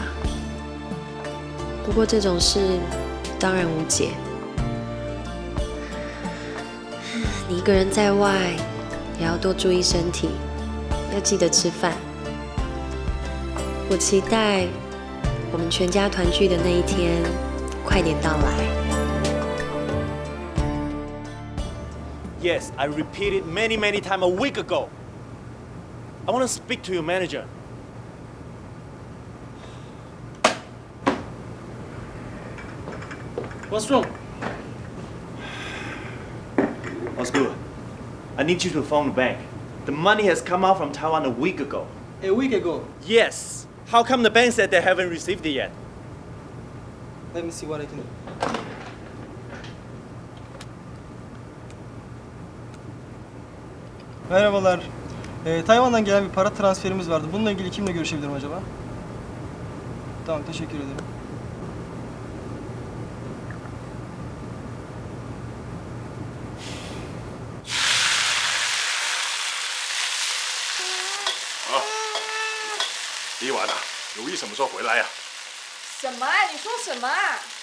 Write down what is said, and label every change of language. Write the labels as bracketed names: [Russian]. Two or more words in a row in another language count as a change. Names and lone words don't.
[Chinese] 不过这种事当然无解。你一个人在外，也要多注意身体，要记得吃饭。我期待我们全家团聚的那一天快点到来。 [English] Yes, I repeated many times a week ago. I want to speak to your manager. What's wrong? Oscar, I need you to phone the bank. The money has come out from Taiwan a week ago. A week ago? Yes. How come the bank said they haven't received it yet? Let me see what I can do. [Turkish] Merhabalar. Tayvan'dan gelen bir para transferimiz vardı. Bununla ilgili kimle görüşebilirim acaba? Tamam, teşekkür ederim. [Chinese] Ah, 李婉啊，如意什么时候回来呀？什么啊？你说什么啊？